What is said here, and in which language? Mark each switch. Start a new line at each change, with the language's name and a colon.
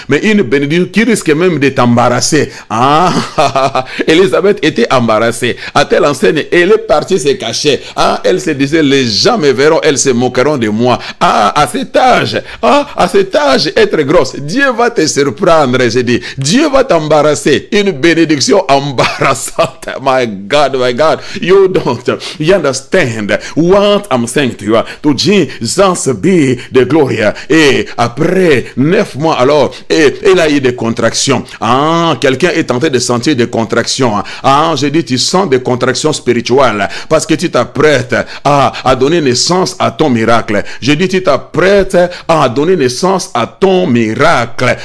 French: Mais une bénédiction qui risque même de t'embarrasser. Ah, Élisabeth était embarrassée. À telle enseigne, elle est partie se cacher. Ah, elle se disait, les gens me verront, elles se moqueront de moi. Ah, à cet âge, être grosse, Dieu va te surprendre, j'ai dit. Dieu va t'embarrasser. Une bénédiction embarrassante.
English: My God, you don't understand what I'm saying to you. To Jesus be the glory.
French: Et après 9 mois alors, elle a eu des contractions. Ah, quelqu'un est tenté de sentir des contractions. Ah, j'ai dit, tu sens des contractions spirituelles parce que tu t'apprêtes à donner naissance à ton miracle. J'ai dit, tu t'apprêtes à donner naissance à ton miracle.